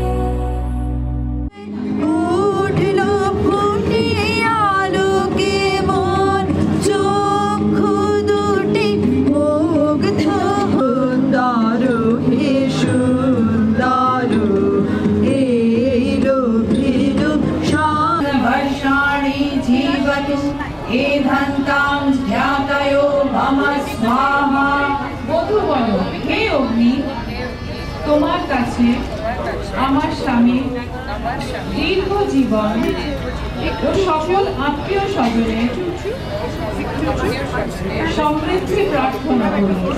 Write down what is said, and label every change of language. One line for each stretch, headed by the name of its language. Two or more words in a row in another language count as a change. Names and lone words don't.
Bangla: উঠল ফুটিয়ে আলোকে মন, চক্ষু দুটি মুগ্ধ, সুন্দর হে সুন্দর, এলো ফিরু
Sanskrit: वर्षाणि जीवतु एधन्तां ध्यातयो मम स्वाहा।
Bangla: বধূ বলো, হে অগ্নি, তোমার কাছে আমার স্বামী দীর্ঘ জীবন ও সকল আত্মীয় স্বজনের সমৃদ্ধি প্রার্থনা করি।